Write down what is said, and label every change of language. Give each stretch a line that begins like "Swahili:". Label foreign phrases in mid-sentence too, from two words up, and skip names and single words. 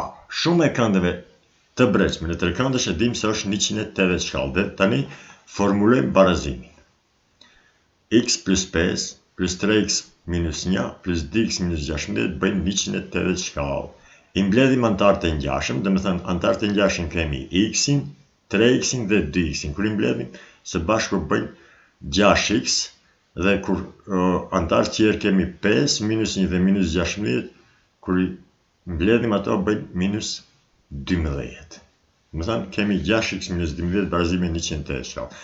Albanian: Shuma e këndëve të brendshme në trekëndësh e dim se është 180 shkallë dhe tani formulojmë barazimin. X plus 5 plus 3x minus 1 plus 2x minus 16 bëjnë 180 shkallë. I mbledhim antarët e ngjashëm, do të thënë antarët e ngjashëm kemi x-in, 3x-in dhe 2x-in. Kur i mbledhim së bashku bëjnë 6x dhe kur antarët tjerë kemi 5 minus 1 dhe minus 16, kur i mbledhim ato bëjnë minus 12. Do të thënë kemi 6x minus 12 barazim me 180 shkallë.